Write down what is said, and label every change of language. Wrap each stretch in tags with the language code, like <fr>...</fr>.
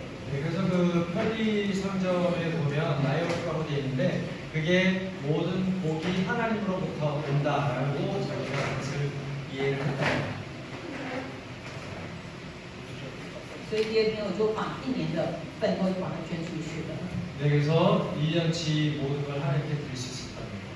<ko>네, 그래서 그 편의상점에 보면 라이어프라고 되어 있는데 그게 모든 복이 하나님으로부터 온다라고 자기가 그것을 이해를 했답니다.</ko> <zh>所以第2天我就把1年的份都把它捐出去了。</zh> <ko>네, 그래서 1년치 모든 걸 하나님께 드릴 수 있었답니다.</ko>